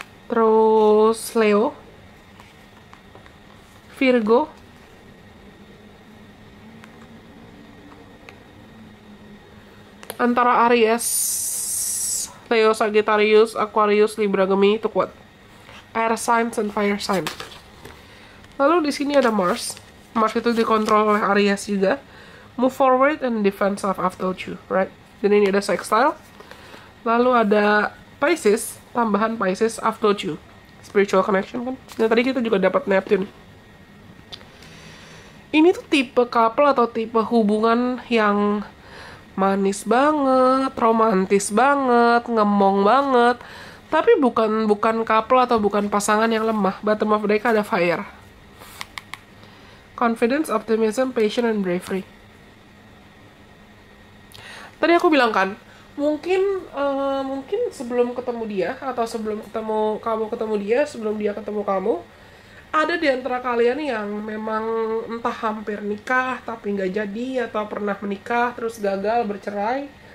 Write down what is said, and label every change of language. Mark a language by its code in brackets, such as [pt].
[id] terus Leo, Virgo, antara Aries, Leo, Sagittarius, Aquarius, Libra, Gemini itu kuat. [en] Air signs and fire sign. [id] Lalu di sini ada Mars. Mars itu dikontrol oleh Aries juga. [en] Move forward and defend self I've told you, right? [id] Dan ini ada sextile. Lalu ada Pisces, tambahan Pisces [en] I've told you. [id] Spiritual connection kan. Dan tadi kita juga dapat Neptune. Ini tuh tipe couple atau tipe hubungan yang manis banget, romantis banget, ngemong banget. Tapi bukan couple atau bukan pasangan yang lemah. [en] Bottom of [id] mereka ada fire. [en] Confidence, optimism, passion, and bravery. [id] Tadi aku bilang kan, mungkin sebelum ketemu dia atau sebelum kamu ketemu dia, sebelum dia ketemu kamu, ada di antara kalian yang memang entah hampir nikah tapi nggak jadi, atau pernah menikah terus gagal bercerai.